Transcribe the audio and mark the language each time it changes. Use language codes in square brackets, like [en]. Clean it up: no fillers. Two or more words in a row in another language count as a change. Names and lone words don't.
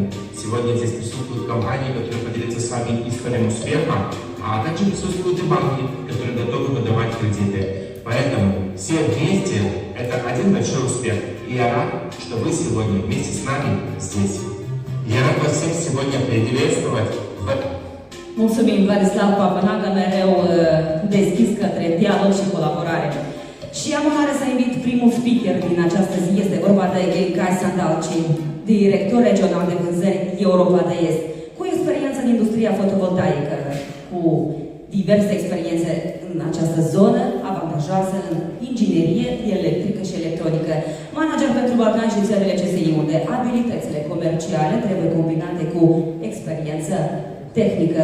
[ru] Сегодня здесь присутствуют компании, которые поделятся с вами историей успеха, а также присутствуют и банки, которые готовы выдавать кредиты. Поэтому все вместе – это один большой uspeh. И я рад, что вы сегодня вместе с нами здесь. Я рад вас всех сегодня приветствовать в этом. [ro] Mulțumim, Vladislav Papanaga, mereu deschis către dialog și colaborare. Și am onoare să invit primul speaker din această zi. Este vorba de Gheorghe Sandalci, director regional de vânzări Europa de Est, cu experiență în industria fotovoltaică, cu diverse experiențe în această zonă avantajoasă în inginerie electrică și electronică, manager pentru Balcani și țările CSI, unde abilitățile comerciale trebuie combinate cu experiență tehnică.